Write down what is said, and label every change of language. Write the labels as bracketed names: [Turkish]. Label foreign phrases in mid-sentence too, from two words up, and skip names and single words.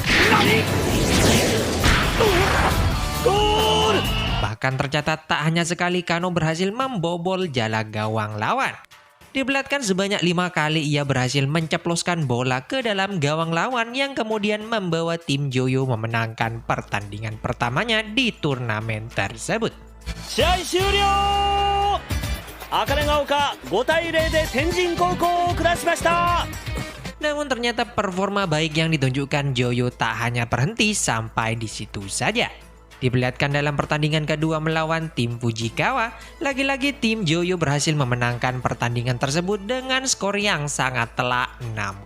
[Indonesian] Bahkan tercatat tak hanya sekali Kano berhasil membobol jala gawang lawan. Diperlihatkan sebanyak 5 kali ia berhasil menceploskan bola ke dalam gawang lawan yang kemudian membawa tim Joyo memenangkan pertandingan pertamanya di turnamen tersebut. [Japanese] 試合終了。茜ヶ丘5対0で天神高校を下しました。 [Indonesian] Namun ternyata performa baik yang ditunjukkan Joyo tak hanya berhenti sampai di situ saja. Diperlihatkan dalam pertandingan kedua melawan tim Fujikawa, lagi-lagi tim Joyo berhasil memenangkan pertandingan tersebut dengan skor yang sangat telak 6-0.